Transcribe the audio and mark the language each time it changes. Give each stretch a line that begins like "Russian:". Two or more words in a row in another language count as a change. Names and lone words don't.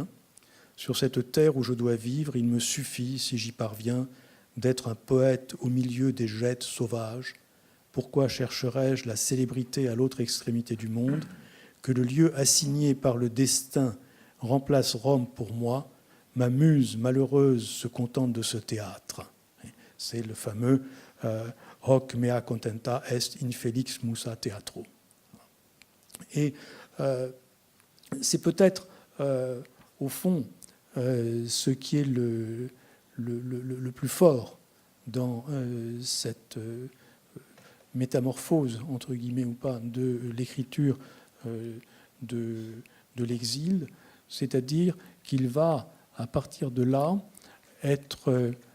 French: Sur cette terre où je dois vivre, il me suffit, si j'y parviens, d'être un poète au milieu des jettes sauvages. Pourquoi chercherais-je la célébrité à l'autre extrémité du monde? Que le lieu assigné par le destin remplace Rome pour moi. Ma muse malheureuse se contente de ce théâtre. C'est le fameux
Latin: hoc mea contenta est infelix musa theatro.
French: Et c'est peut-être, au fond, ce qui est le plus fort dans cette métamorphose, entre guillemets ou pas, de l'écriture de l'exil, c'est-à-dire qu'il va, à partir de là, être